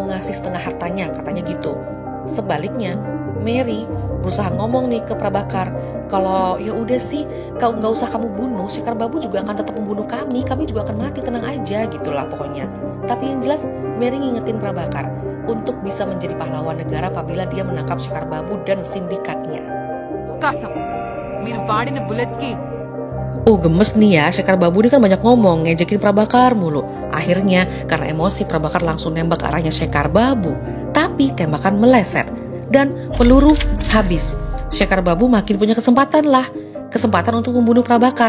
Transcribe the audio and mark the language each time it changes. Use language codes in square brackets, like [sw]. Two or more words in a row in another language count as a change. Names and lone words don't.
[id] Mau ngasih setengah hartanya, katanya gitu. Sebaliknya, Mary berusaha ngomong nih ke Prabakar, kalau ya udah sih, kau nggak usah kamu bunuh, Sekar Babu juga akan tetap membunuh kami juga akan mati, tenang aja gitulah pokoknya. Tapi yang jelas Mary ngingetin Prabakar untuk bisa menjadi pahlawan negara apabila dia menangkap Sekar Babu dan sindikatnya. [te] Kasam, మీరు వాడిన bullets కి [id] Oh gemes nih ya, Sekar Babu ini kan banyak ngomong, ngejekin Prabakar mulu. Akhirnya karena emosi Prabakar langsung nembak ke arahnya Sekar Babu. Tapi tembakan meleset dan peluru habis. Sekar Babu makin punya kesempatan untuk membunuh Prabakar.